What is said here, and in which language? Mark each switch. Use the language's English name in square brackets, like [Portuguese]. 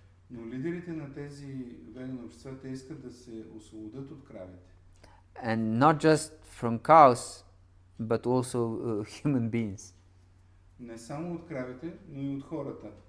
[Bulgarian] Но лидерите на тези веган общества, те искат да се освободят от кравите. [English] And not just from cows, but also human beings. [Bulgarian] Не само от кравите, но и от хората.